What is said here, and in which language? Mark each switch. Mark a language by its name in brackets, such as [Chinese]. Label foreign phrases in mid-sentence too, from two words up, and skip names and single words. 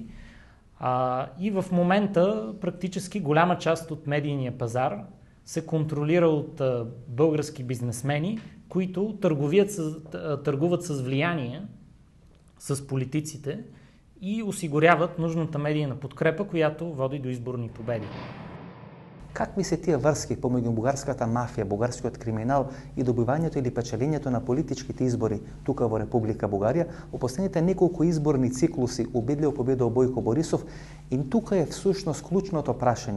[Bulgarian] И в момента практически голяма част от медийния пазар се контролира от български бизнесмени, които търгуват с влияние с политиците и осигуряват нужната медийна подкрепа, която води до изборни победи. [Macedonian] Какви се тие врски помеѓу бугарската мафија, бугарскиот криминал и добивањето или печелењето на политичките избори тука во Република Бугарија? Во последните неколку изборни циклуси убедливо победил Бојко Борисов и тука е всушност клучното прашање.